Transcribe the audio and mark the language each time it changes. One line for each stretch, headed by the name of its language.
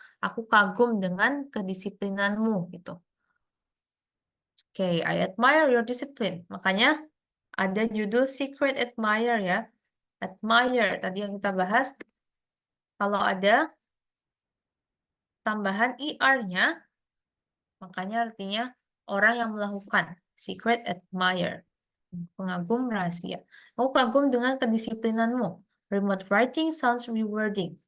Indonesian: Aku kagum dengan kedisiplinanmu gitu.
English: Okay, I admire your discipline.
Indonesian: Makanya ada judul Secret Admire ya. Admire, tadi yang kita bahas. Kalau ada tambahan ER-nya, makanya artinya orang yang melakukan.
English: Secret admire.
Indonesian: Pengagum rahasia. Aku kagum dengan kedisiplinanmu.
English: Remote writing sounds rewarding.